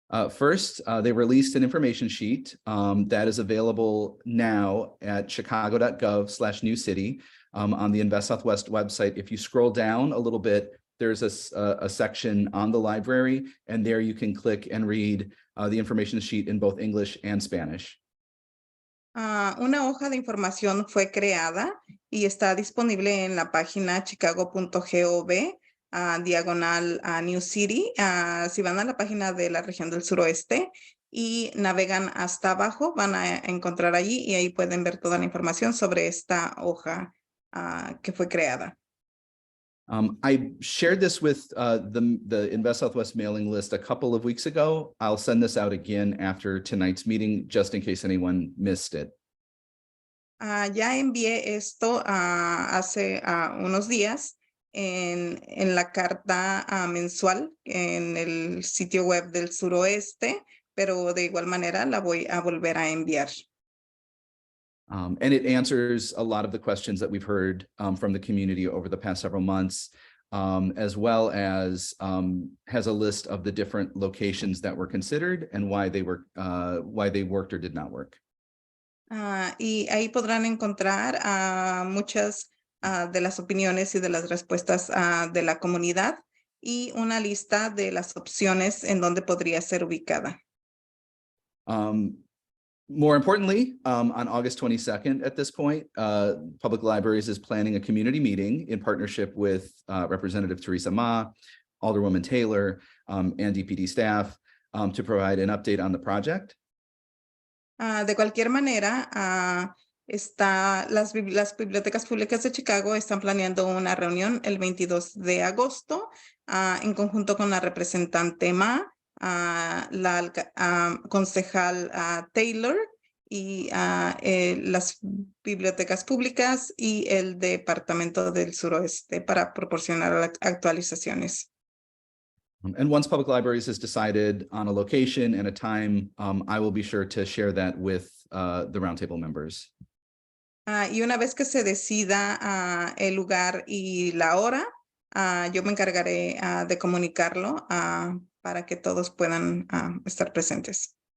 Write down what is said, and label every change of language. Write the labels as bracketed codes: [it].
[en] First, they released an information sheet that is available now at chicago.gov/newcity on the Invest Southwest website. If you scroll down a little bit, there's a section on the library, and there you can click and read the information sheet in both English and Spanish. [es] Una hoja de información fue creada y está disponible en la página chicago.gov diagonal New City. Si van a la página de la región del suroeste y navegan hasta abajo, van a encontrar allí y ahí pueden ver toda la información sobre esta hoja que fue creada. [en] I shared this with the Invest Southwest mailing list a couple of weeks ago. I'll send this out again after tonight's meeting, just in case anyone missed it. [es] Ya envié esto hace unos días en la carta mensual en el sitio web del suroeste, pero de igual manera la voy a volver a enviar. [en] And it answers a lot of the questions that we've heard from the community over the past several months, as well as has a list of the different locations that were considered and why they worked or did not work. [es] Y ahí podrán encontrar muchas de las opiniones y de las respuestas de la comunidad y una lista de las opciones en donde podría ser ubicada. [en] More importantly, on August 22nd, at this point, Public Libraries is planning a community meeting in partnership with Representative Teresa Ma, Alderwoman Taylor, and DPD staff to provide an update on the project. [es] De cualquier manera, las bibliotecas públicas de Chicago están planeando una reunión el 22 de agosto en conjunto con la representante Ma, la concejal Taylor y las bibliotecas públicas y el Departamento del Suroeste para proporcionar actualizaciones. [en] And once Public Libraries has decided on a location and a time, I will be sure to share that with the roundtable members. [es] Y una vez que se decida el lugar y la hora, yo me encargaré de comunicarlo para que todos puedan estar presentes.